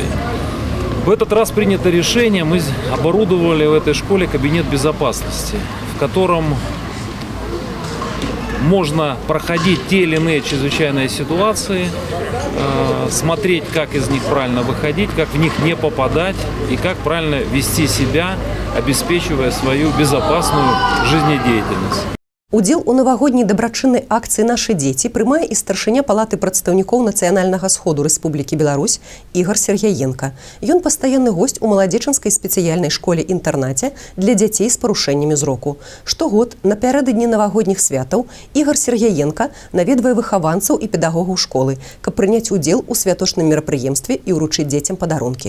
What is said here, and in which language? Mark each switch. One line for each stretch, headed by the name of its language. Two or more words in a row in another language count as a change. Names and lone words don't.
Russian: В этот раз принято решение, мы оборудовали в этой школе кабинет безопасности, в котором можно проходить те или иные чрезвычайные ситуации, смотреть, как из них правильно выходить, как в них не попадать и как правильно вести себя, обеспечивая свою безопасную жизнедеятельность.
Belarusian: Удзел у навагодняй дабрачыннай акцыі «Нашы дзеці» прымае і старшыня палаты прадстаўнікоў нацыянальнага сходу Рэспублікі Беларусь Ігар Сергяенка. Ён пастаянны госць у Маладзечанскай спецыяльнай школе-інтэрнаце для дзяцей з парушэннямі зроку. Штогод напярэдадні навагодніх святаў Ігар Сергяенка наведвае выхаванцаў і педагогаў школы, каб прыняць удзел у святочным мерапрыемстве і ўручыць дзецям падарункі.